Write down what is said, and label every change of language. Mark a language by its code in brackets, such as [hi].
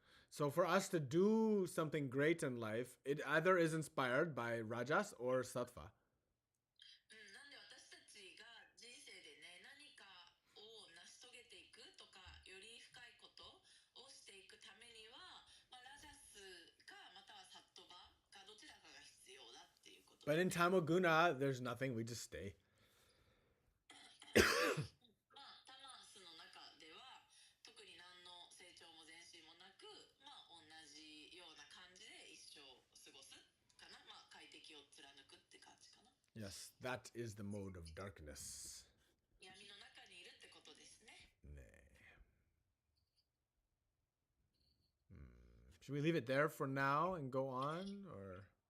[en] So for us to do something great in life, it either is inspired by rajas or sattva. [ja] なんで私たちが人生でね、何かを成し遂げていくとか、より深いことをしていくためには、ラジャスかまたはサットバかどちらかが必要だっていうこと。 [en] But in tamoguna, there's nothing. We just stay. [ja] タマスの中では特に何の成長も前進もなく、同じような感じで一生過ごすかな。快適を貫くって感じかな。 [en] Yes, that is the mode of darkness. [ja] 闇の中にいるってことですね。 [en] Should we leave it there for now and go on, or?